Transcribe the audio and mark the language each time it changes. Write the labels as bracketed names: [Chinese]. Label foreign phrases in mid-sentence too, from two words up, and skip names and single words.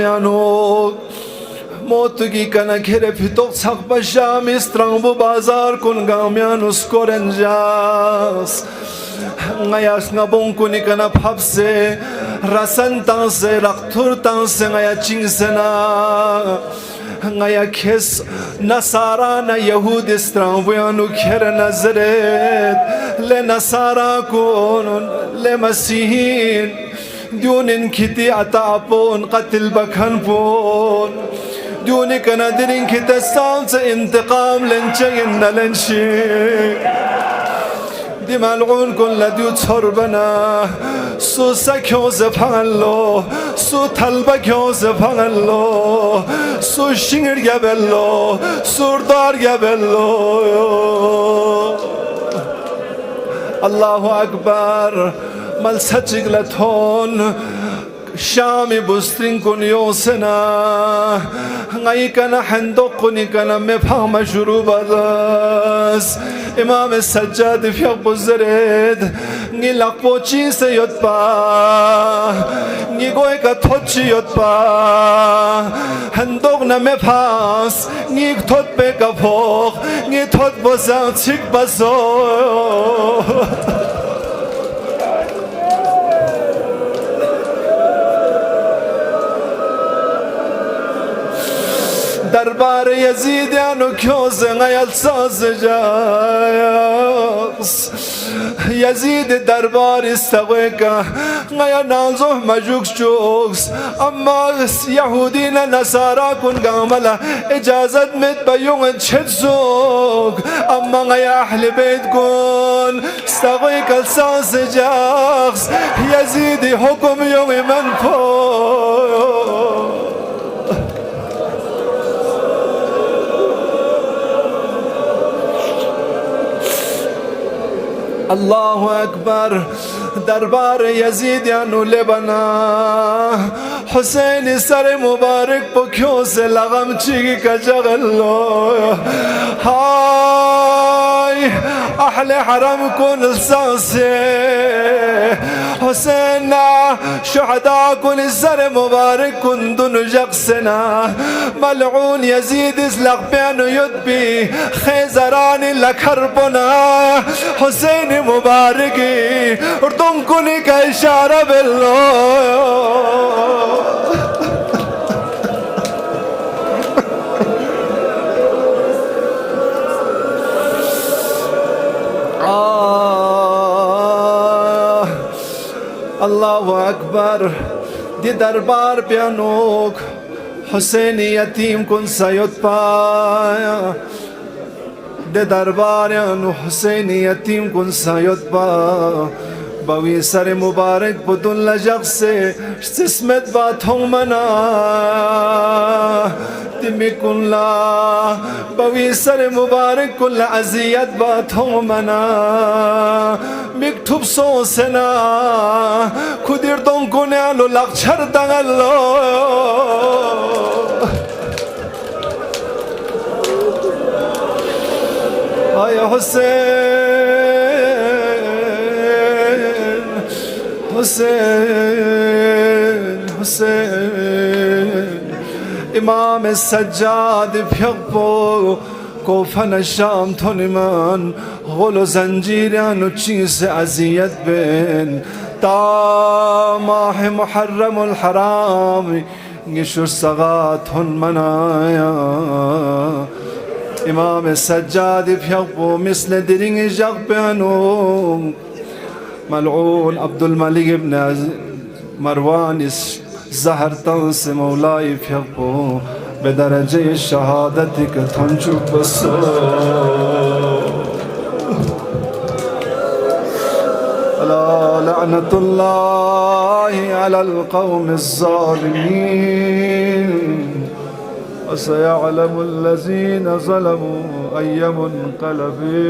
[Balti] یانو موت کی کنا گھرے پھتوک چھک بشام استرنگ بو بازار کن گامیان اس کو رنجاس غیا شنبون کنی کنا پھپ سے رسن تان سے رختور تان سے غیا چنگ سنا غیا کھس نصاران یہود استرنگ بو یانو کھر نظرت لے نصارا کون لے مسیحین دیون ان کھتی عطا پون قتل بکھن پون دیون کنا درین کھتے سام سے انتقام لنچین نلنشی دی ملعون کن لدیو چھربنا سو سکھوں سے پھنگل لو سو تھلبہ کھوں سے پھنگل لو سو شنگر گیا بیلو سوردار گیا بیلو [Arabic] اللہ اکبر [Balti] مل سچک لتھون شام بسترین کن یوسنا غی کنا حندق کنی کنا میں فهم شروع بدس امام سجاد فی بزرد غی لقبو چی سے یود پا غی گوئے کا تھوت چی یود پا حندق نمی پاس غی تھوت پہ کا پھوق غی تھوت بزن چک بسو دربار یزید یانو کیوں سے غیل ساز جاس یزید دربار استغوی کا غیا نازو مجوکس چوکس اما یہودین نصارا کن گاملا اجازت مت بیون چھت سوک اما غیا اہل بیت کن استغوی کا ساز جاس یزید حکم یوم من پو [Arabic] اللہ اکبر [Balti] دربار یزید یانو لے بنا حسین سر مبارک پکھیوں سے لغم چیگی کا جغل لو ہائی اہل حرم کن سانسے حسین شہداء کن سر مبارک کن دن جقسنا ملعون یزید اس لغبین یدبی خیزران لکھر بنا حسین مبارکی اور تم کنی کا اشارہ بلو [Arabic] اللہ اکبر [Balti] دی دربار پیانوک حسین یتیم کن سید پایا دی دربار یانو حسین یتیم کن سید پا باوی سر مبارک بدن لجق سے استسمت بات ہوں منا تمی کن لا باوی سر مبارک کل عزیت بات ہوں منا مکتوب سو سنا خودیر دون کنیالو لغچر دنگلو آیا حسین حسین حسین امام سجاد پھیقپو کوفن شام تھونمان غل و زنجیریان چیز عزیت بین تا ماہ محرم الحرام گشر سغات ہن منایا امام سجاد پھیقپو مثل درنگ جغ پہنو ملعون عبد الملک ابن مروان زہر تن سے مولائی پھیقپو بدرجہ شہادت کتھن چوک بسو [Arabic] لعنت اللہ علی القوم الظالمین وسيعلم الذين ظلموا أي منقلب